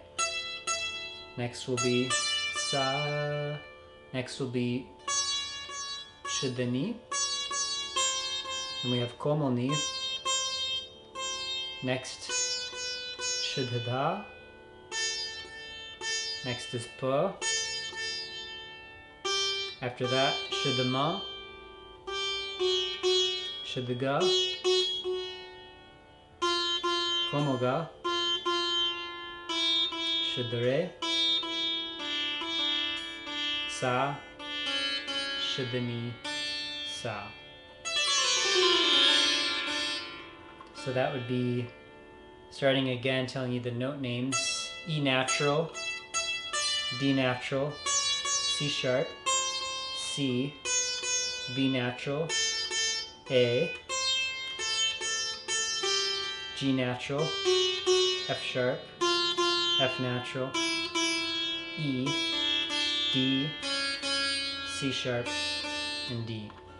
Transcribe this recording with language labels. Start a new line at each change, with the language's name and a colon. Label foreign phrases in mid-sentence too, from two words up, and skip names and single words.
English: Next will be sa, next will be
Hindi: शुद्ध नि,
English: and we have
Hindi: कोमल नि.
English: Next,
Hindi: शुद्ध ध.
English: Next is pa. After that,
Hindi: शुद्ध म, शुद्ध ग, कोमल ग, शुद्ध रे, सा, शुद्ध नि, सा.
English: So that would be, starting again, telling you the note names: E natural, D natural, C sharp, C, B natural, A, G natural, F sharp, F natural, E, D, C sharp, and D.